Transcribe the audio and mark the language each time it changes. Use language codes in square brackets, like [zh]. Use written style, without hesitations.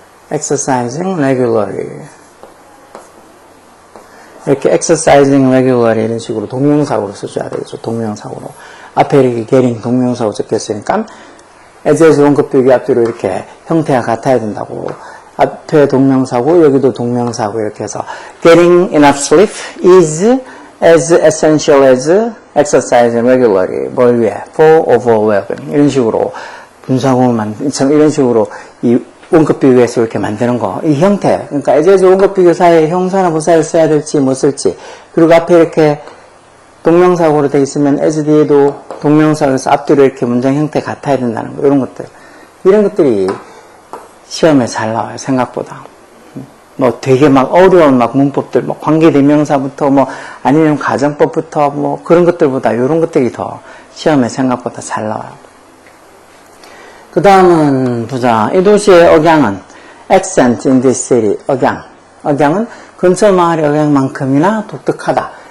[en] exercising regularly [ko] 이렇게 exercising regularly 이런 식으로 동명사고로 써줘야 되겠죠. 동명사고로 앞에 이렇게 getting 동명사고 적혔으니까 as 원급 비교 앞뒤로 이렇게 형태가 같아야 된다고. 앞에 동명사고 여기도 동명사고 이렇게 해서 [en] getting enough sleep is as essential as exercising regularly. [ko] 뭘 위해? [en] for overwhelming. [ko] 이런 식으로 분사구문 이런 식으로 이 원급 비교해서 이렇게 만드는 거. 이 형태. 그러니까 as 원급 비교 사이에 형사나 부사를 써야 될지 못 쓸지. 그리고 앞에 이렇게 동명사고로 되어 있으면 as 뒤에도 동명사에서 앞뒤로 이렇게 문장 형태 같아야 된다는 거. 이런 것들. 이런 것들이 시험에 잘 나와요. 생각보다. 뭐 되게 막 어려운 막 문법들, 뭐 관계대명사부터 뭐 아니면 가정법부터 뭐 그런 것들보다 이런 것들이 더 시험에 생각보다 잘 나와요. 그 다음은 보자. 이 도시의 억양은 [en] accent in this city. [ko] 억양은 근처 마을의 억양만큼이나 독특하다.